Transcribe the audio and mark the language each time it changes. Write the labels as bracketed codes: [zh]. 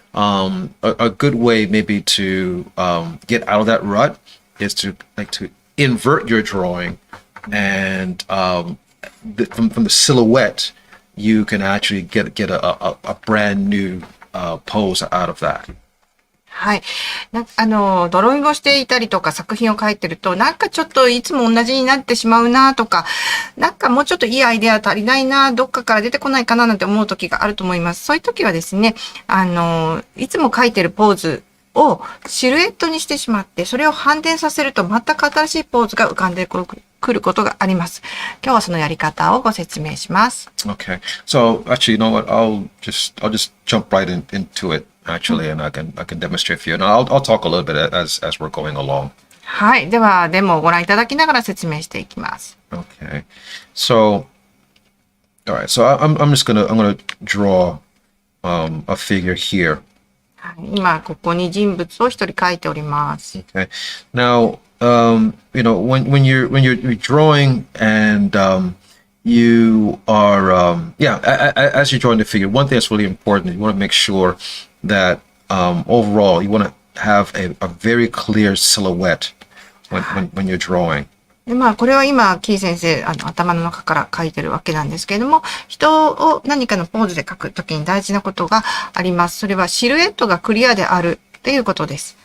[en] A good way maybe to get out of that rut is to invert your drawing, and from the silhouette you can actually get a brand new pose out of that. [ja] はい。ドローイングをしていたりとか作品を描いてると、なんかちょっといつも同じになってしまうなとか、なんかもうちょっといいアイデア足りないな、どっかから出てこないかななんて思う時があると思います。そういう時はですね、いつも描いてるポーズをシルエットにしてしまって、それを反転させると全く新しいポーズが浮かんでくることがあります。今日はそのやり方をご説明します。 [en] Okay. So actually, you know what? I'll just jump right into it actually, and I can demonstrate for you. And I'll talk a little bit as we're going along. [ja] はい。では、デモをご覧いただきながら説明していきます。 [en] Okay. So, all right. So I'm gonna draw a figure here. [ja] はい、今ここに人物を一人描いております。 [en] Okay. Now, when you're drawing and you are as you're drawing the figure, one thing that's really important, you want to make sure that overall you want to have a very clear silhouette when you're drawing. [ja] でこれは今、キー先生、頭の中から書いてるわけなんですけれども、人を何かのポーズで描くときに大事なことがあります。それはシルエットがクリアであるっていうことです。